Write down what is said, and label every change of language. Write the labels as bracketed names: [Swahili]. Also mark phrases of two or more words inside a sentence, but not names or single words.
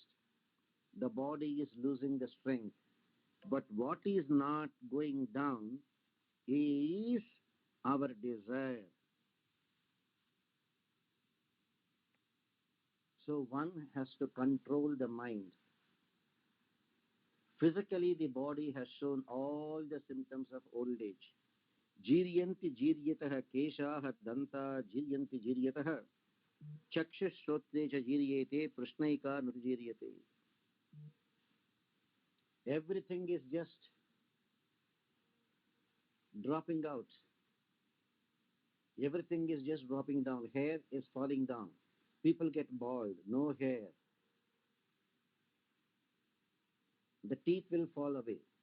[English] The body is losing the strength. But what is not going down is our desire. So one has to control the mind. Physically, the body has shown all the symptoms of old age. [Sanskrit] जीर्यन्ति जीर्यतः केशाः दन्ता जीर्यन्ति जीर्यतः चक्षुःश्रोत्रे च जीर्यते प्रश्नैका नुतिजीर्यते. [English] Everything is just dropping out. Everything is just dropping down. Hair is falling down. People get bald, no hair. The teeth will fall away.